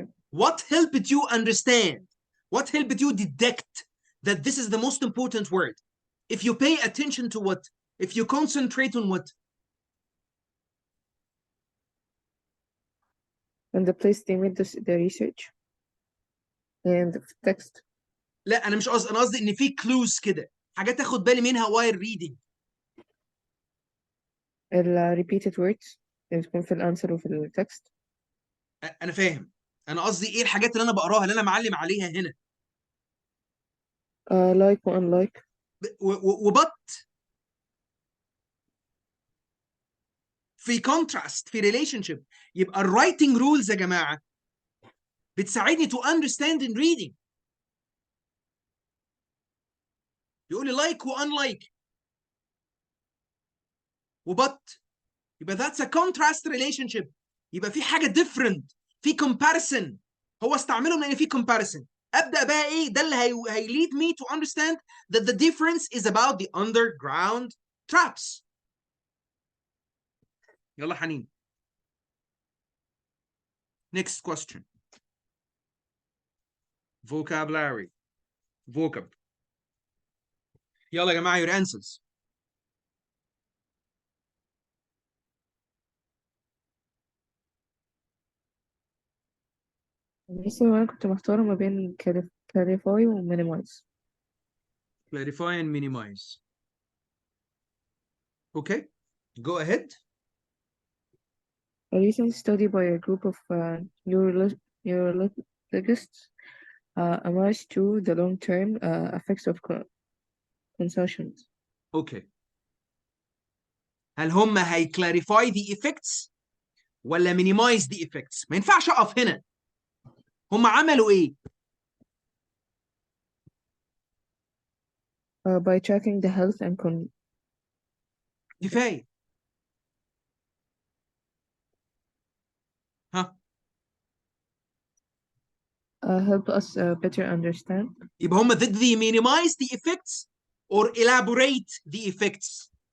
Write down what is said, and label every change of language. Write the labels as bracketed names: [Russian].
[English] What helped you understand? What helped you detect that this is the most important word? If you pay attention to what? If you concentrate on what? And the place they made the research and the text. [Arabic] لا أنا مش قصدي, أنا قصدي إن في clues كده, حاجات أخد بالي منها while reading. repeated words اللي تكون في الانسر وفي التكست. أنا فاهم. أنا قصدي إيه الحاجات اللي أنا بقراها اللي أنا معلم عليها هنا. [English] like و unlike. [Arabic] وبط في contrast في relationship. يبقى الرايتنج رولز يا جماعة بتساعدني to understand in reading. [English] يقول لي like و unlike وبط, يبقى that's a contrast relationship. [Arabic] يبقى في حاجة different, في comparison. هو استعملهم لأن في comparison. [English] أبدأ بقى إيه ده اللي هيlead me to understand that the difference is about the underground traps. [Arabic] يلا حنين. [English] Next question. Vocabulary. Vocab. [Arabic] يلا يا جماعة your answers. لسه أنا كنت محتارة ما بين clarify و minimize. [English] Clarify and minimize. Okay, go ahead. A recent study by a group of neurologists emerged to the long-term effects of consumption. Okay. [Arabic] هل هم هي clarify the effects ولا minimize the effects؟ ما ينفعش أقف هنا. هم عملوا إيه؟ [English] by tracking the health and [Arabic] كفاية. ها [English] help us better understand. يبقى هم did they minimize the effects or elaborate the effects?